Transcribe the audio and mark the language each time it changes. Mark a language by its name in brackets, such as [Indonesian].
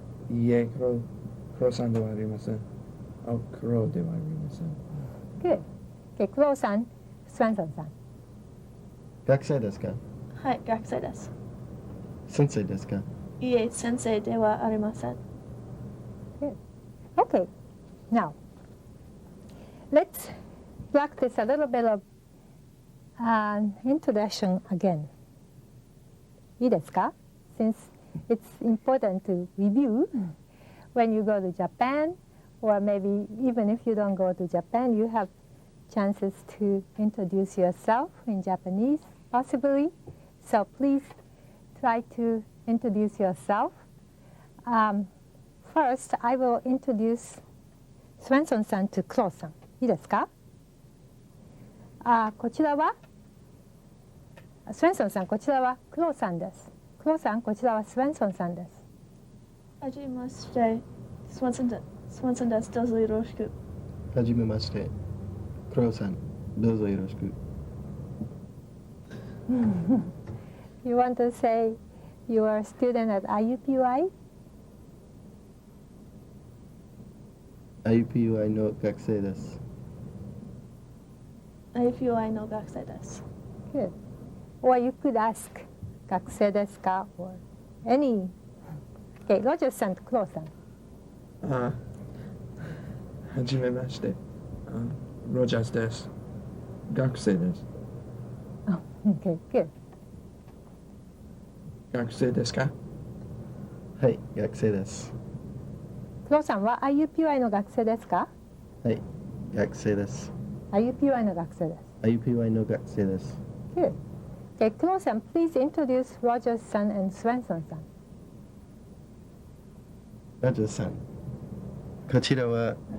[Japanese] いいえ、クロさんではありません。クロではありません。 [English] Good. [Japanese] Okay, クロさん、スウェンソンさん。学生ですか？はい、学生です。先生ですか？いいえ、先生ではありません。 [English] Good. Okay. Now, let's practice a little bit of introduction again. [Japanese] いいですか？ [English] Since it's important to review when you go to Japan, or maybe even if you don't go to Japan, you have chances to introduce yourself in Japanese, possibly. So please try to introduce yourself. First, I will introduce Swenson-san to Kro-san. [Japanese] いいですか？こちらはスウェンソンさん、こちらはクローさんです。クローさん、こちらはスウェンソンさんです。はじめまして、Swensonです。どうぞよろしく。はじめまして。クロウさん、どうぞよろしく。 [English] You want to say you are a student at IUPUI? [Japanese] IUPUI の学生です。 IUPUI の学生です。 [English] Good. Or you could ask [Japanese] 学生ですか [English] or any. [Japanese] Okay, ロジャーさんとクローさん。はじめまして。ロジャースです。学生です。 [English] Oh, okay, good. [Japanese] 学生ですか？はい、学生です。クローさんは IUPUI の学生ですか？はい、学生です。 IUPUI の学生です。 IUPUI の学生です。 [English] Good. Okay, クローさん、please introduce Roger さん and Swenson さん。 [Japanese] ロジャーさん、こちらは